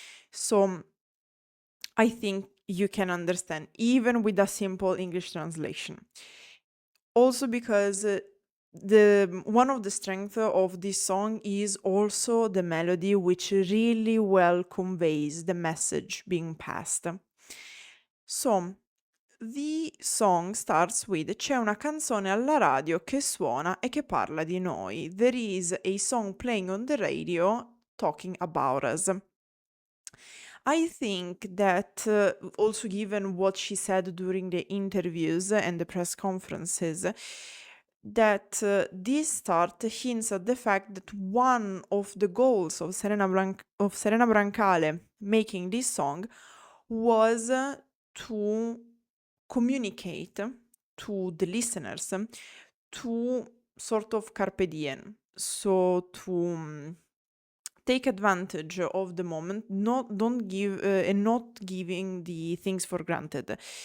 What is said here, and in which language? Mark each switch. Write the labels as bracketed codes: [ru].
[en] So I think you can understand, even with a simple English translation. Also because the one of the strengths of this song is also the melody, which really well conveys the message being passed. So, the song starts with [it] "C'è una canzone alla radio che suona e che parla di noi." [en] There is a song playing on the radio talking about us. I think that also given what she said during the interviews and the press conferences, that this start hints at the fact that one of the goals of Serena Brancale making this song was to communicate to the listeners to sort of carpe diem, so to take advantage of the moment, don't give and not giving the things for granted.